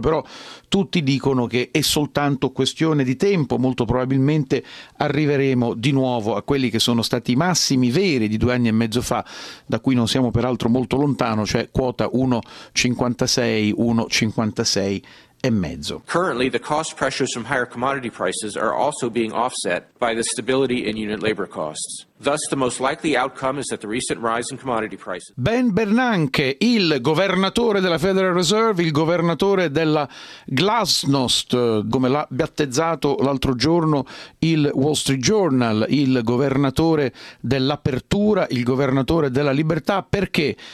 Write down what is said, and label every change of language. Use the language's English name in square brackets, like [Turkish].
[Italian] Però tutti dicono che è soltanto questione di tempo, molto probabilmente arriveremo di nuovo a quelli che sono stati i massimi veri di 2 anni e mezzo fa, da cui non siamo peraltro molto lontano, cioè quota 1,56 1,56 e mezzo. [English] Currently the cost pressures from higher commodity prices are also being offset by the stability in unit labor costs. Thus the most likely outcome is that the recent rise in commodity prices. [Italian] Ben Bernanke, il governatore della Federal Reserve, il governatore della Glasnost, come l'ha battezzato l'altro giorno il Wall Street Journal, il governatore dell'apertura, il governatore della libertà. Perché?